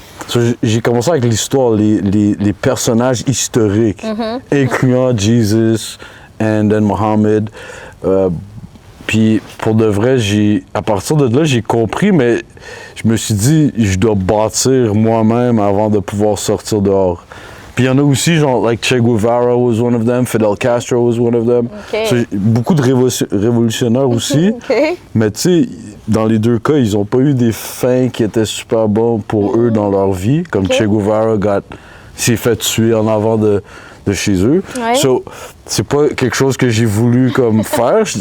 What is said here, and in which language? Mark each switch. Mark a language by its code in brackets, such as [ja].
[fr] So, j'ai commencé avec l'histoire, les personnages historiques, incluant Jesus [en] and then [fr] Mohammed. Puis pour de vrai, à partir de là, j'ai compris, mais je me suis dit, je dois bâtir moi-même avant de pouvoir sortir dehors. Puis il y en a aussi, genre, [en] like Che Guevara was one of them, Fidel Castro was one of them. [fr] So, beaucoup de révolutionnaires aussi. Mais tu sais, dans les deux cas, ils n'ont pas eu des fins qui étaient super bons pour eux dans leur vie. Comme Che Guevara s'est fait tuer en avant de de chez eux. Ouais. So, c'est pas quelque chose que j'ai voulu comme faire.